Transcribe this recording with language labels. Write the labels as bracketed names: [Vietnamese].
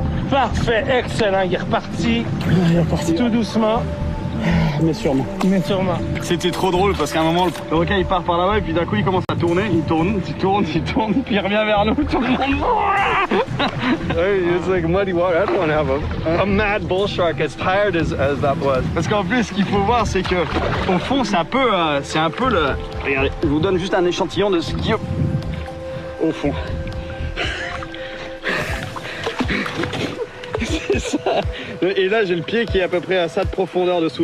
[French] Parfait, excellent. Il est reparti. Tout doucement. Mais sûrement. Mais sûrement. C'était trop drôle parce qu'à un moment, le requin il part par là-bas et puis d'un coup il commence à tourner, il tourne, puis il revient vers nous, tout le monde. [English] It's like muddy water. I don't want to have a mad bull shark as tired as that was. [French] Parce qu'en plus, ce qu'il faut voir, c'est que au fond, c'est un peu le. Regardez, je vous donne juste un échantillon de ce qu'il y a au fond. C'est ça. Et là, j'ai le pied qui est à peu près à ça de profondeur dessous.